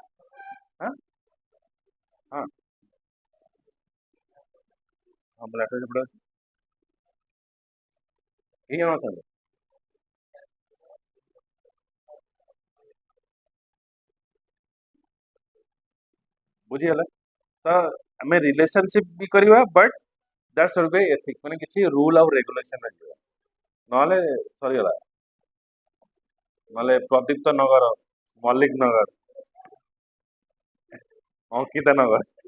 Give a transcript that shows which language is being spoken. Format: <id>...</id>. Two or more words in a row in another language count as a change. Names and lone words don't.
<hi>Huh? Huh. बोला तो जबरदस्त.</hi> <gu>એ જણો છે.</gu> <or>ବୁଝିଗଲେ ତ ଆମେ ରିଲେସନସିପ ବି କରିବା</or> <en>but that should be ethics</en> <or>ମାନେ କିଛି ରୁଲ ଆଉ ରେଗୁଲେସନ ଯିବ ନହେଲେ ସରିଗଲା ନହେଲେ ପ୍ରଦୀପ୍ତ ନଗର ମଲ୍ଲିକ ନଗର ଅଙ୍କିତା ନଗର</or>